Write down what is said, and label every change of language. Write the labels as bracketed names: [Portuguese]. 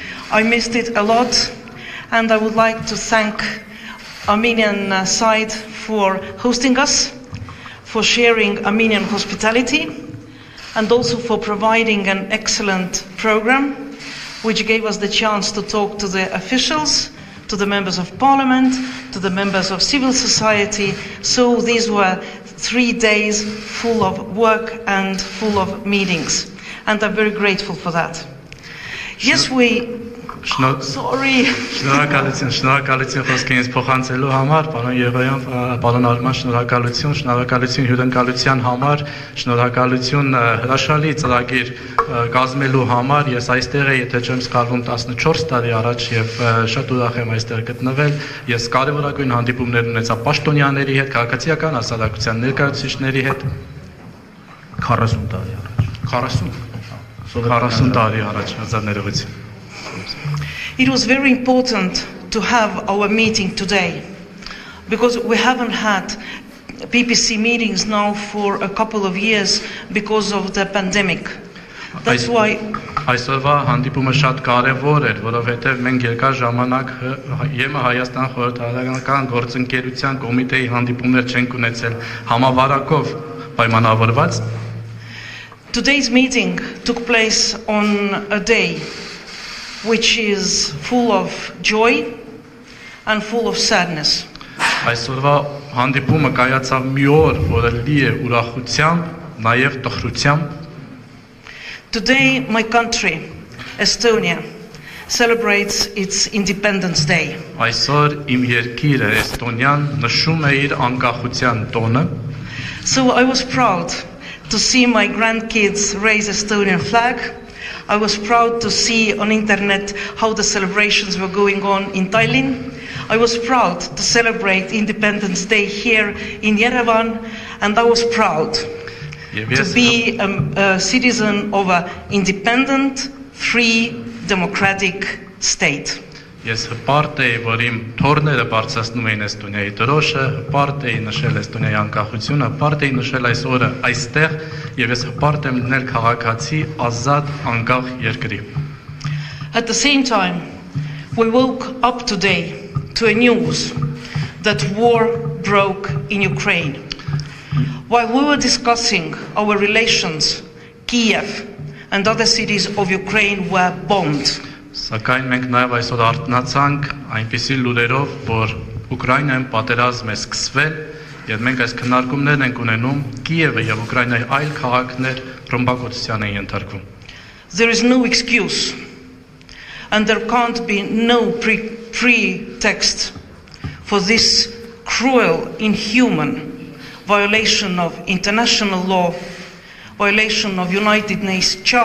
[English] I missed it a lot, and I would like to thank Armenian side for hosting us, for sharing Armenian hospitality, and also for providing an excellent program, which gave us the chance to talk to the officials, to the members of parliament, to the members of civil society. So these were 3 days full of work and full of meetings, and I'm very grateful for that. Yes, sorry. [Armenian] Շնորհակալություն խոսքերից փոխանցելու համար, պարոն Եղոյան, պարոն Արման, շնորհակալություն հյուրընկալության համար, շնորհակալություն հրաշալի ծրագիր կազմելու համար. Ես այստեղ եմ, եթե չեմ սխալվում, 14 տարի առաջ եւ շատ ուրախ եմ այստեղ գտնվել. Ես կարևորագույն հանդիպումներ ունեցա պաշտոնյաների հետ, քաղաքացիական հասարակության ներկայացուցիչների հետ 40 տարի առաջ. 40 տարի առաջ, հազար ներողություն. [English] It was very important to have our meeting today because we haven't had PPC meetings now for a couple of years because of the pandemic. That's why [Armenian] Այսօրվա հանդիպումը շատ կարևոր էր, որովհետև մենք երկար ժամանակ ԵՄ-Հայաստան խորհրդարանական գործընկերության կոմիտեի հանդիպումներ չենք ունեցել համավարակով պայմանավորված. [English] Today's meeting took place on a day which is full of joy and full of sadness. [Armenian] Այսօրվա հանդիպումը կայացավ մի օր, որը լի է ուրախությամբ, նաև տխրությամբ. [English] Today my country, Estonia, celebrates its Independence Day. [Armenian] Այսօր իմ երկիրը Էստոնիան նշում է իր անկախության տոնը. [English] So I was proud to see my grandkids raise Estonian flag. I was proud to see on internet how the celebrations were going on in Tallinn. I was proud to celebrate Independence Day here in Yerevan, and I was proud to be a citizen of an independent, free, democratic state. [Armenian] Ես հպարտ էի, որ իմ թորները բարձրացնում էին Էստոնիայի դրոշը, հպարտ էի նշել Էստոնիայի անկախությունը, հպարտ էի նշել այս օրը այստեղ, եւ ես հպարտ եմ լինել քաղաքացի ազատ անկախ երկրի։ [English] At the same time, we woke up today to a news that war broke in Ukraine. While we were discussing our relations, Kiev and other cities of Ukraine were bombed. [Armenian] Սակայն մենք նաև այսօր արթնացանք այնպիսի լուրերով, որ Ուկրաինայում պատերազմ է սկսվել, եւ մենք այս քննարկումներն ենք ունենում Կիևը եւ Ուկրաինայի այլ քաղաքներ ռմբակոծության են ենթարկվում։ [English] There is no excuse, and there can't be no pretext for this cruel, inhuman violation of international law, violation of United Nations